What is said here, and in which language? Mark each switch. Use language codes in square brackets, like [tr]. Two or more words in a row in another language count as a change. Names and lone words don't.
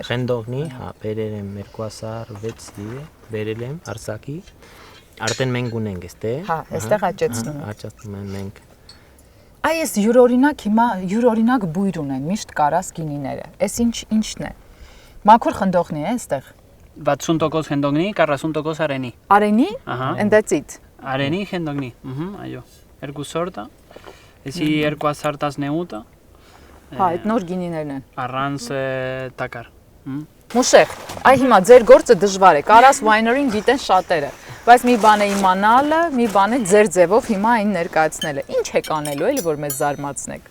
[hy] Խնդողնի, հա, բերել եմ 2006-ի, բերել եմ Արցախի։ Արդեն մենք ունենք այստեղ։ Հա, այստեղ աճեցնում ենք։ Աճեցնում ենք մենք։ Այս յուրօրինակ հիմա յուրօրինակ բույր ունեն միշտ Կարաս գինիները։ Այս ինչն է։ Մաքուր խնդողնի է այստեղ։ 60% խնդողնի, 40% արենի։ Արենի? Ահա։ [en] And that's it։ [hy] Արենի խնդողնի։ Այո։ Երկու սորտը։ Էսի 2018-ը։ Հա, այդ նոր գինիներն են։ Առանց տակար։ Մուշեղ, այ հիմա ձեր գործը դժվար է։ Կարաս Winery-ին գիտեն շատերը, Բայց մի բան է իմանալը, մի բան է ձեր ձևով հիմա այն ներկայացնելը։ Ինչ եք անելու, էլի որ մեզ զարմացնեք։